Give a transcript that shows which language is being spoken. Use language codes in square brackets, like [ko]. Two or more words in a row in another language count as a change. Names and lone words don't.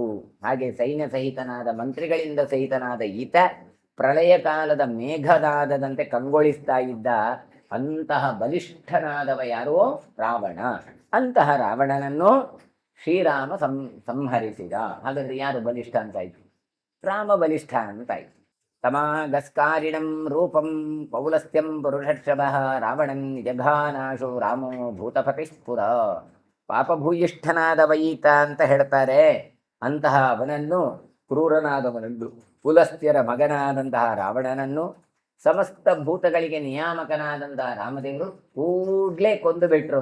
[kn] ಹಾಗೆ ಸೈನ್ಯ ಸಹಿತನಾದ ಮಂತ್ರಿಗಳಿಂದ ಸಹಿತನಾದ ಈತ ಪ್ರಳಯ ಕಾಲದ ಮೇಘದಾದದಂತೆ ಕಂಗೊಳಿಸ್ತಾ ಇದ್ದ. ಅಂತಹ ಬಲಿಷ್ಠನಾದವ ಯಾರೋ ರಾವಣ. ಅಂತಹ ರಾವಣನನ್ನು ಶ್ರೀರಾಮ ಸಂಹರಿಸಿದ. ಹಾಗಾದ್ರೆ ಯಾರು ಬಲಿಷ್ಠ ಅಂತಾಯ್ತು? ರಾಮ ಬಲಿಷ್ಠ ಅಂತಾಯ್ತು. [sa] ತಮಾಗಸ್ಕಾರಿಣಂ ರೂಪಂ ಪೌಲಸ್ತ್ಯಂ ಪುರುಷರ್ಷಭಃ ರಾವಣಂ ನಿಜಘಾನಾಶೋ ರಾಮೋ ಭೂತಪತಿಸ್ಫುರ. [kn] ಪಾಪಭೂಯಿಷ್ಠನಾದವ ಈತ ಅಂತ ಹೇಳ್ತಾರೆ. ಅಂತಹ ಅವನನ್ನು, ಕ್ರೂರನಾದವನನ್ನು, ಪುಲಸ್ತ್ಯರ ಮಗನಾದಂತಹ ರಾವಣನನ್ನು, ಸಮಸ್ತ ಭೂತಗಳಿಗೆ ನಿಯಾಮಕನಾದಂತಹ ರಾಮದೇವರು ಕೂಡ್ಲೆ ಕೊಂದು ಬಿಟ್ರು.